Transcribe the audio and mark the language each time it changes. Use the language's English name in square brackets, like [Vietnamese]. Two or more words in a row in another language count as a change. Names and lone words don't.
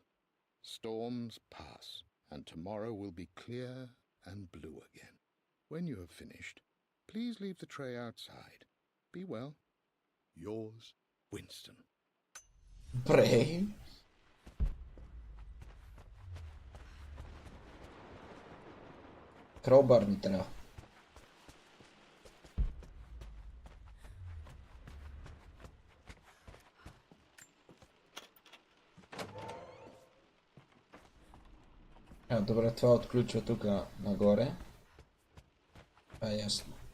[English] Storms pass, and tomorrow will be clear and blue again. When you have finished, please leave the tray outside. Be well. Yours, Winston. [Croatian] Brave. Crowbar mi treba. [Bulgarian] Добре, това отключва тук нагоре. Това е ясно.